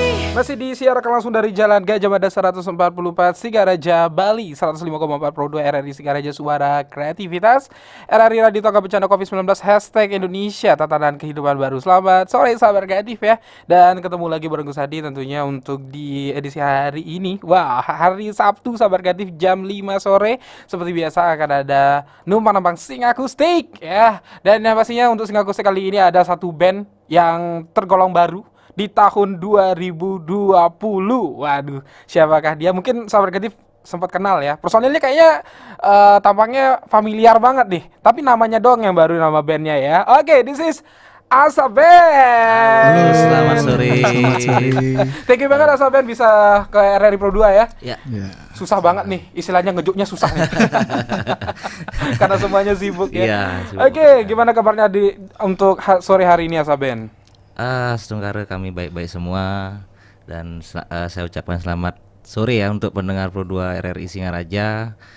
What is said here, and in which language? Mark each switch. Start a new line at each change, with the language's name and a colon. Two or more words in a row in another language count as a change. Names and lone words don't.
Indonesian: Masih disiarkan langsung dari Jalan Gajah Mada 144 Singaraja, Bali, 105,4 Pro 2 RRI Singaraja, suara kreativitas. RRI Radio Tangga Bencana COVID-19 #Indonesia Tatanan Kehidupan Baru. Selamat sore sahabat kreatif ya. Dan ketemu lagi bareng Gus Hadi tentunya untuk di edisi hari ini. Wah, hari Sabtu sahabat kreatif jam 5 sore. Seperti biasa akan ada numpang nampang sing akustik ya. Dan yang pastinya untuk sing akustik kali ini ada satu band yang tergolong baru di tahun 2020. Waduh, siapakah dia? Mungkin sahabat kreatif sempat kenal ya. Personilnya kayaknya tampaknya familiar banget nih. Tapi namanya doang yang baru, nama bandnya ya. Oke,
English: this is Asa Band.
Indonesian: Halo, selamat sore. Thank you banget Asa Band bisa ke RRI Pro 2 ya. Ya. Susah banget nih, istilahnya ngejuknya susah nih. Karena semuanya sibuk ya. Iya, sibuk. Oke, gimana kabarnya untuk sore hari ini Asa Band? Setunggara kami baik-baik semua dan saya ucapkan selamat sore ya untuk pendengar Pro 2 RRI Singaraja.